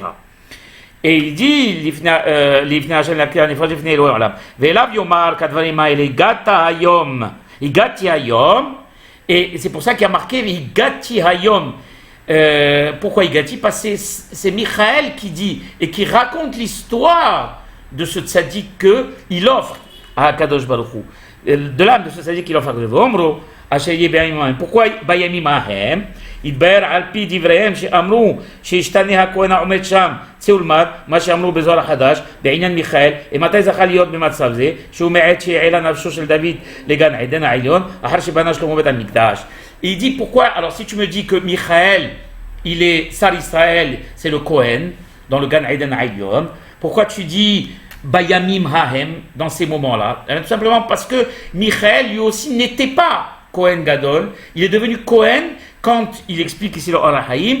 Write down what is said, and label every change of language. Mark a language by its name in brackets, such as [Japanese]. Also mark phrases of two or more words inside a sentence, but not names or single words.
[French] Et il dit, et c'est pour ça qu'il y a marqué [Hebrew] הגדתי היום. [French] Pourquoi Igati? Parce que c'est Michael qui dit et qui raconte l'histoire de ce tzaddik qu'il offre à [Hebrew] קדוש ברוך הוא, [French] de l'âme de ce tzaddik qu'il offre à [Hebrew] קדוש ברוך הוא. [French] Pourquoi [Hebrew] בימים ההם? יתבהר על פי דבריהם שאמרו שישתנה הכהן העומד שם צאולמד, מה שאמרו בזוהר החדש בעניין מיכאל, ומתי זכה להיות במצב זה שהוא מעת שהעלה נפשו של דוד לגן עדן העליון אחר שבנה שלמה בית המקדש. [French] Il dit pourquoi, alors si tu me dis que Michael il est [Hebrew] שר ישראל, [French] c'est le Kohen dans le [Hebrew] גן עדן עליון, [French] Pourquoi tu dis [Hebrew] בימים ההם [French] dans ces moments-là? Tout simplement parce que Michael lui aussi n'était pas [Hebrew] כהן גדול. [French] Il est devenu Kohen quand il explique ici le Or HaHaim.